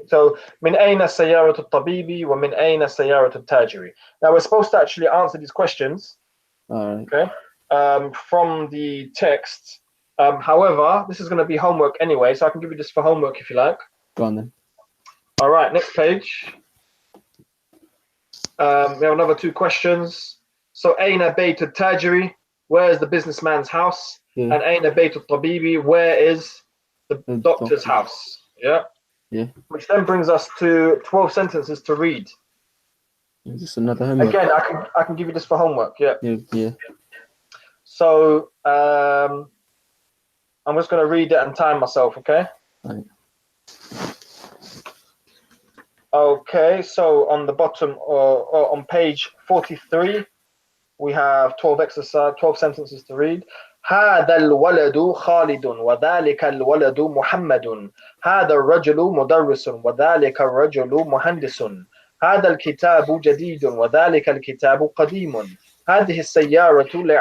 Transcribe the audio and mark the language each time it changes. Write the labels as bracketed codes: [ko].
[ar] So, من أين سيارة الطبيب ومن أين سيارة التاجر. [en] Now we're supposed to actually answer these questions. All right. Okay. From the text. However, this is going to be homework anyway, so I can give you this for homework if you like. Go on then. All right, next page. We have another 2 questions. [ar] So, أين بيت التاجر? [en] Where is the businessman's house? Yeah. [ar] And أين بيت الطبيب? [en] Where is the doctor's house? Yeah. Yeah. Which then brings us to 12 sentences to read. Is this another homework? Again, I can give you this for homework. Yeah. Yeah. So I'm just going to read it and time myself. Okay. Right. Okay. So on the bottom or on page 43, we have 12 sentences to read. [ar] هذا الولد خالد وذلك الولد محمد هذا الرجل مدرس وذلك الرجل مهندس هذا الكتاب جديد وذلك الكتاب قديم هذه السيارة